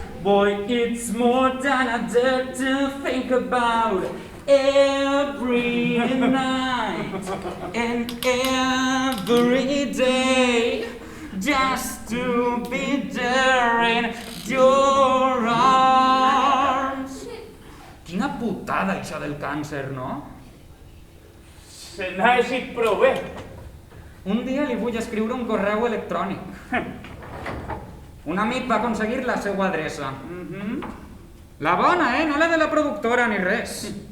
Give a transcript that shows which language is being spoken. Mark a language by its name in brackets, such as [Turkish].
[English] Boy, it's more than I dare to think about. Every night and every day, just to be there in your arms. [Catalan] Quina putada això del càncer, no? Se n'ha eixit prou bé. Un dia li vull escriure un correu electrònic. Un amic va aconseguir la seva adreça. La bona, no la de la productora ni res.